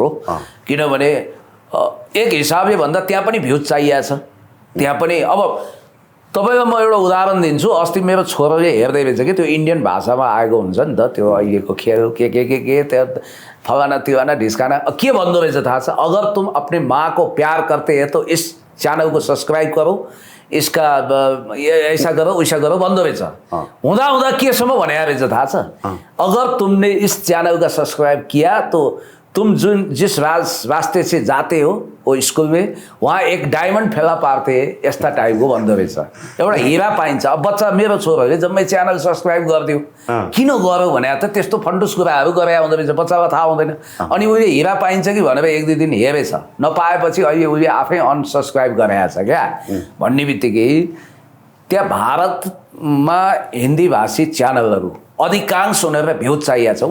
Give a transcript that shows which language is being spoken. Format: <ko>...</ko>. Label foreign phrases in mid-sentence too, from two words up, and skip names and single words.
<ne>किनभने एक हिसाबले भन्दा त्यहाँ पनि भ्युज चाहिएको छ। त्यहाँ पनि अब तपाईँलाई म एउटा उदाहरण दिन्छु। अस्ति मेरो छोराले हेर्दै रहेछ कि त्यो इन्डियन भाषामा आएको हुन्छ नि त त्यो अहिलेको खेल के त्यो फलाना तिवाना ढिस्काना के भन्दो रहेछ थाहा छ?</ne> <hi>अगर तुम अपने माँ को प्यार करते हैं तो इस चैनल को सब्सक्राइब करो, इसका ऐसा करो वैसा करो</hi> <ne>भन्दो रहेछ। हुँदा हुँदा केसम्म भने रहेछ थाहा छ?</ne> <hi>अगर तुमने इस चैनल का सब्सक्राइब किया तो तुम जिस रास्ते से जाते हो वो स्कूल में वहाँ एक डायमंड</hi> <ne>फेला पार्थे यस्ता टाइपको भन्दो रहेछ। एउटा हिरा पाइन्छ। अब बच्चा मेरो छोराहरूले जम्मै च्यानल सब्सक्राइब गरिदियो, किन गर्यो भने त त्यस्तो फन्डुस कुराहरू गरे आउँदो रहेछ, बच्चालाई थाहा हुँदैन। अनि उसले हिरा पाइन्छ कि भनेर एक दुई दिन हेरेछ, नपाएपछि अहिले उसले आफै अनसब्सक्राइब गरेछ क्या भन्ने बित्तिकै त्यहाँ भारतमा हिन्दी भाषी च्यानलहरू अधिकांश उनीहरूलाई भ्युज चाहिएको छ।</ne>